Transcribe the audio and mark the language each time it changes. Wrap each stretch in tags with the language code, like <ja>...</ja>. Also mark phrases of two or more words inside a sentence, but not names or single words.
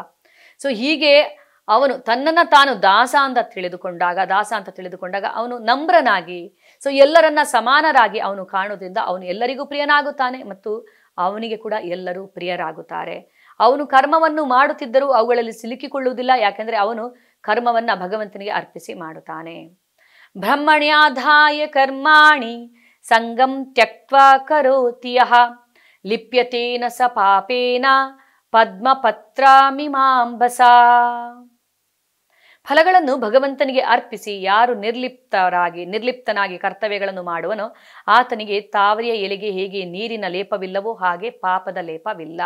<kn>ಸೊ ಹೀಗೆ ಅವನು ತನ್ನನ್ನು ತಾನು ದಾಸ ಅಂತ ತಿಳಿದುಕೊಂಡಾಗ ಅವನು ನಮ್ರನಾಗಿ, ಸೊ ಎಲ್ಲರನ್ನ ಸಮಾನರಾಗಿ ಅವನು ಕಾಣುವುದರಿಂದ ಅವನು ಎಲ್ಲರಿಗೂ ಪ್ರಿಯನಾಗುತ್ತಾನೆ ಮತ್ತು ಅವನಿಗೆ ಕೂಡ ಎಲ್ಲರೂ ಪ್ರಿಯರಾಗುತ್ತಾರೆ. ಅವನು ಕರ್ಮವನ್ನು ಮಾಡುತ್ತಿದ್ದರೂ ಅವುಗಳಲ್ಲಿ ಸಿಲುಕಿಕೊಳ್ಳುವುದಿಲ್ಲ, ಯಾಕೆಂದರೆ ಅವನು ಕರ್ಮವನ್ನ ಭಗವಂತನಿಗೆ ಅರ್ಪಿಸಿ ಮಾಡುತ್ತಾನೆ.</kn> <sa>ಬ್ರಹ್ಮಣ್ಯಾಧಾಯ ಕರ್ಮಾಣಿ ಸಂಗಂ ತ್ಯಕ್ತ್ವಾ ಕರೋತಿ ಯಃ ಲಿಪ್ಯತೇನ ಸ ಪಾಪೇನ ಪದ್ಮಪತ್ರಾಮಿಮಾಂಬಸಾ.</sa> <kn>ಫಲಗಳನ್ನು ಭಗವಂತನಿಗೆ ಅರ್ಪಿಸಿ ಯಾರು ನಿರ್ಲಿಪ್ತನಾಗಿ ಕರ್ತವ್ಯಗಳನ್ನು ಮಾಡುವನೋ ಆತನಿಗೆ ತಾವರೆಯ ಎಲೆಗೆ ಹೇಗೆ ನೀರಿನ ಲೇಪವಿಲ್ಲವೋ ಹಾಗೆ ಪಾಪದ ಲೇಪವಿಲ್ಲ.</kn>